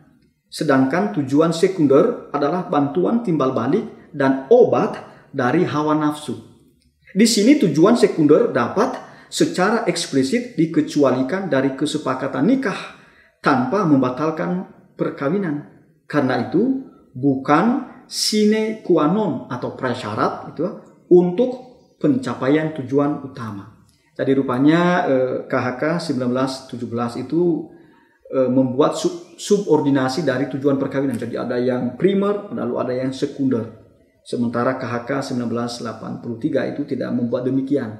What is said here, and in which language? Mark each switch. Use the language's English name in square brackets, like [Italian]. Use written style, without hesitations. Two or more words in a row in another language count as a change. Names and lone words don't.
[Indonesian] Sedangkan tujuan sekunder adalah bantuan timbal balik dan obat dari hawa nafsu. Di sini tujuan sekunder dapat secara eksplisit dikecualikan dari kesepakatan nikah tanpa membatalkan perkawinan. Karena itu bukan [Latin] sine qua non [Indonesian] atau prasyarat itu untuk pencapaian tujuan utama. Jadi rupanya KHK 1917 itu membuat subordinasi dari tujuan perkawinan. Jadi ada yang primer, lalu ada yang sekunder. Sementara KHK 1983 itu tidak membuat demikian.